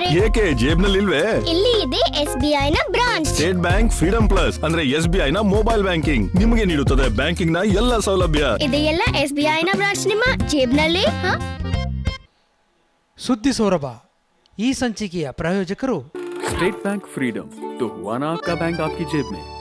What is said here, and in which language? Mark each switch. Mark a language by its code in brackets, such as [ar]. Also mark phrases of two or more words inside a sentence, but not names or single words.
[kn] ಏಕೆ ಜೇಬ್ನಲ್ಲಿ ಇಲ್ವೇ? ಇಲ್ಲಿ ಇದೆ SBI ನ ಬ್ರಾಂಚ್. ಸ್ಟೇಟ್ ಬ್ಯಾಂಕ್ ಫ್ರೀಡಂ ಪ್ಲಸ್ ಅಂದ್ರೆ SBI ನ [en] mobile banking [kn] ನಿಮಗೆ ನೀಡುತ್ತದೆ ಬ್ಯಾಂಕಿಂಗ್ ನ ಎಲ್ಲ ಸೌಲಭ್ಯ. ಇದೆಲ್ಲ SBI ನ ಬ್ರಾಂಚ್ ನಿಮ್ಮ ಜೇಬ್ನಲ್ಲಿ. ಸುದ್ದಿ ಸೌರಭ ಈ ಸಂಚಿಕೆಯ ಪ್ರಾಯೋಜಕರು [hi] स्टेट बैंक फ्रीडम, तो हुआ ना आपका बैंक आपकी जेब में।